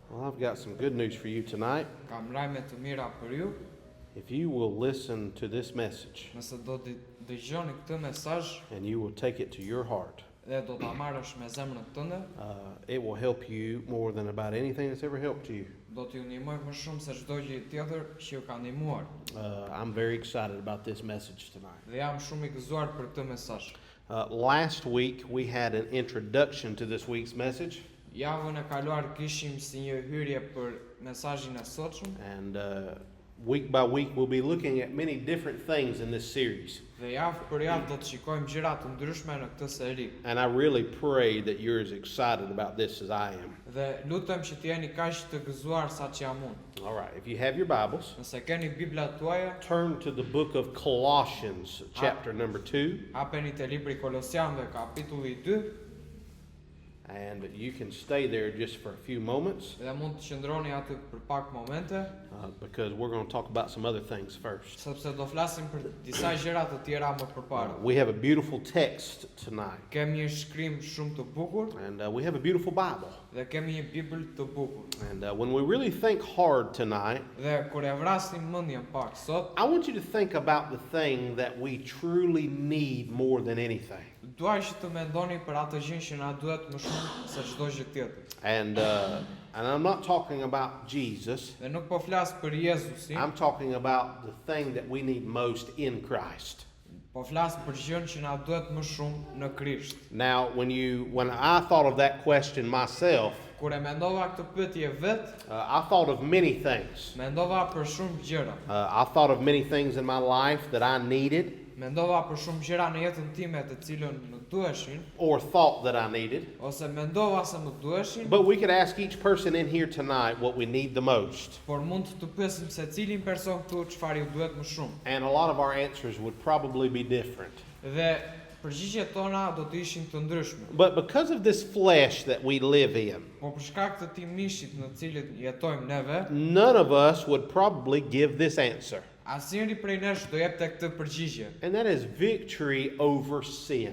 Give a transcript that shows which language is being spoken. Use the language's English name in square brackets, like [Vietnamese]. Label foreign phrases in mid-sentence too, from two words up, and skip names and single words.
[English] I've got some good news for you tonight. [Albanian] Kam lajme të mira për ju. [English] If you will listen to this message [Albanian] Nëse do të dëgjoni këtë mesazh [English] and you will take it to your heart, [Albanian] dhe do ta marrësh me zemrën tënde, [English] it will help you more than about anything that's ever helped you. [Albanian] do t'ju ndihmoj më shumë se çdo gjë tjetër që ju ka ndihmuar. [English] I'm very excited about this message tonight. [Albanian] Dhe jam shumë i gëzuar për këtë mesazh. [English] Last week we had an introduction to this week's message. [Albanian] Javën e kaluar kishim si një hyrje për mesazhin e sotshëm. [English] And week by week we'll be looking at many different things in this series. [Albanian] Dhe javë për javë do të shikojmë gjëra të ndryshme në këtë seri. [English] And I really pray that you're as excited about this as I am. [Albanian] Dhe lutem që të jeni kaq të gëzuar sa që jam unë. [English] All right, if you have your Bibles, [Albanian] Nëse keni Biblat tuaja, [English] turn to the book of Colossians, chapter number 2. [Albanian] hapeni te libri Kolosianëve, kapitulli 2. [English] And you can stay there just for a few moments [Albanian] Dhe mund të qëndroni aty për pak momente, [English] because we're going to talk about some other things first. [Albanian] sepse do flasim për disa gjëra të tjera më përpara. [English] We have a beautiful text tonight, [Albanian] Kemi një shkrim shumë të bukur [English] and we have a beautiful Bible. [Albanian] dhe kemi një Bibël të bukur. [English] And when we really think hard tonight, [Albanian] Dhe kur e vrasim mendjen pak sot, [English] I want you to think about the thing that we truly need more than anything. [Albanian] dua që të mendoni për atë gjë që na duhet më shumë se çdo gjë tjetër. [English] And I'm not talking about Jesus. [Albanian] Dhe nuk po flas për Jezusin, [English] I'm talking about the thing that we need most in Christ. [Albanian] po flas për gjën që na duhet më shumë në Krisht. [English] Now, when I thought of that question myself, [Albanian] Kur e mendova këtë pyetje vet, [English] I thought of many things. [Albanian] mendova për shumë gjëra. [English] I thought of many things in my life that I needed [Albanian] Mendova për shumë gjëra në jetën time të cilën më duheshin, [English] or thought that I needed. [Albanian] ose mendova se më duheshin, [English] But we could ask each person in here tonight what we need the most. [Albanian] por mund të pyesim se cilin person këtu çfarë ju duhet më shumë. [English] And a lot of our answers would probably be different. [Albanian] Dhe përgjigjet tona do të ishin të ndryshme. [English] But because of this flesh that we live in, [Albanian] Po për shkak të këtij mishit në cilin jetojmë neve, [English] none of us would probably give this answer. [Albanian] asnjëri prej nesh do jepte këtë përgjigje. [English] And that is victory over sin.